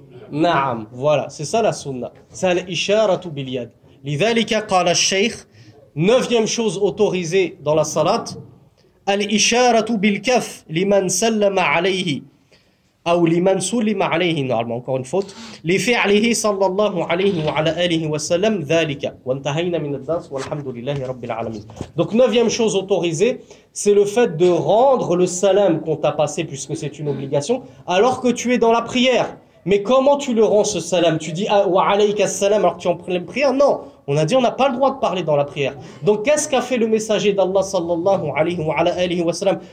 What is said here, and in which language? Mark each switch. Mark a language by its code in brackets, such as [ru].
[fr] Naam, voilà, c'est ça la sunna. C'est l' isharatu bil yad. Lidhalika qala al-shaykh, neuvième chose autorisée dans la salat, [ar] al-isharatu bil-kaf liman sallama alayhi. أو لمن سلم عليه normalement encore une faute لفعله صلى الله عليه وعلى آله وسلم ذلك وانتهينا من الدرس والحمد لله رب العالمين. [fr] Donc neuvième chose autorisée, c'est le fait de rendre le salam qu'on t'a passé puisque c'est une obligation alors que tu es dans la prière. Mais comment tu le rends ce salam? Tu dis wa alayka salam alors que tu es en pleine prière? Non, on a dit on n'a pas le droit de parler dans la prière. Donc qu'est-ce qu'a fait le messager d'Allah sallallahu alayhi wa sallam?